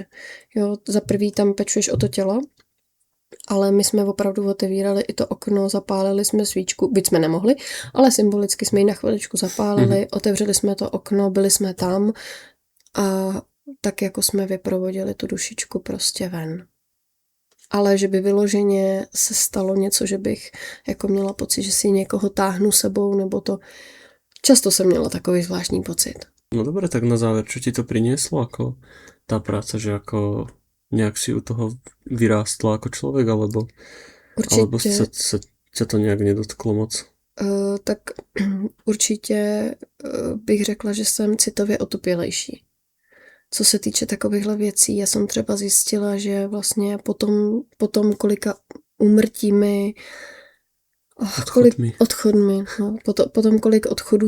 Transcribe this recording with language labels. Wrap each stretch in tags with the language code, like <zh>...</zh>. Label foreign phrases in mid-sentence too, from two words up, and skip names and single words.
<cs>Jo, za prvý tam pečuješ o to tělo, ale my jsme opravdu otevírali i to okno, zapálili jsme svíčku, byť jsme nemohli, ale symbolicky jsme ji na chviličku zapálili, otevřeli jsme to okno, byli jsme tam a tak jako jsme vyprovodili tu dušičku prostě ven. Ale že by vyloženě se stalo něco, že bych jako měla pocit, že si někoho táhnu sebou, nebo to často jsem měla takový zvláštní pocit.</cs> <sk>No dobre, tak na záver, čo ti to prinieslo, ako tá práca, že ako nejak si u toho vyrástla</sk> <cs>jako člověk,</cs> <sk>alebo</sk> <cs>se tě to nějak nedotklo moc? Tak určitě bych řekla, že jsem citově otupělejší. Co se týče takovýchhle věcí, já jsem třeba zjistila, že vlastně potom kolika úmrtími, odchodmi, no, potom kolik odchodů</cs>